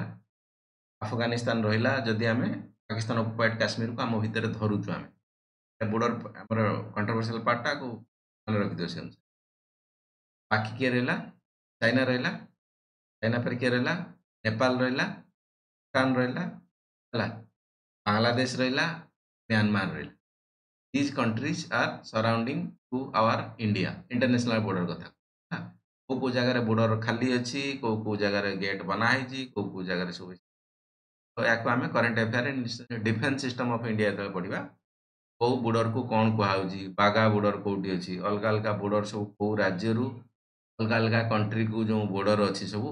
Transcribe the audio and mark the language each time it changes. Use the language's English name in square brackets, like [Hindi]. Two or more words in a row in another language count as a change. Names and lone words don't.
[Odia] ଆଫଗାନିସ୍ତାନ ରହିଲା ଯଦି ଆମେ ପାକିସ୍ତାନ ଅକୁପାଏଡ୍ କାଶ୍ମୀରକୁ ଆମ ଭିତରେ ଧରୁଛୁ ଆମେ ବୋର୍ଡର ଆମର [English] controversial part [Odia] ମନେ ରଖିଦିଅ ସେ ଅନୁସାରେ ବାକି କିଏ ରହିଲା ଚାଇନା ରହିଲା ଚାଇନା ପରେ କିଏ ରହିଲା ନେପାଳ ରହିଲା ଭୁଟାନ ରହିଲା ହେଲା ବାଂଲାଦେଶ ରହିଲା म्यांमार ରହିଲା [English] these countries are surrounding to our India international border [Odia] କଥା ହଁ, କୋଉ କୋଉ ଜାଗାରେ ବୋର୍ଡର ଖାଲି ଅଛି କୋଉ କୋଉ ଜାଗାରେ ଗେଟ୍ ବନା ହେଇଛି କୋଉ କୋଉ ଜାଗାରେ ସବୁ ତ ୟାକୁ ଆମେ [English] current affair defence system of India [Odia] ଯେତେବେଳେ ପଢିବା କୋଉ ବୋର୍ଡରକୁ କ'ଣ କୁହାହଉଛି ବାଘା ବୋର୍ଡର କୋଉଠି ଅଛି ଅଲଗା ଅଲଗା ବୋର୍ଡର ସବୁ କୋଉ ରାଜ୍ୟରୁ ଅଲଗା ଅଲଗା କଣ୍ଟ୍ରିକୁ ଯେଉଁ ବୋର୍ଡର ଅଛି ସବୁ